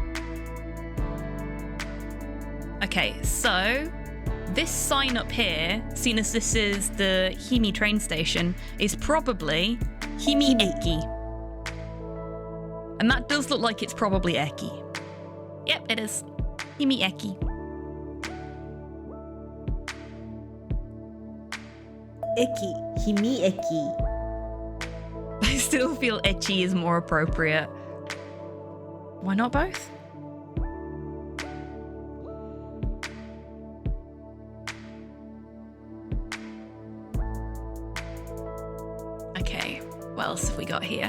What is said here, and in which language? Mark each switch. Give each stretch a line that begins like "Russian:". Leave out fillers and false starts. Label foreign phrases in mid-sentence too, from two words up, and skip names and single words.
English: Okay, so this sign up here, seen as this is the Himi train station, is probably Himi Eki. And that does look like it's probably Eki. Yep, it is. Himi Eki.
Japanese: eki, himi eki,
English: I still feel Echi is more appropriate. Why not both? Okay, what else have we got here?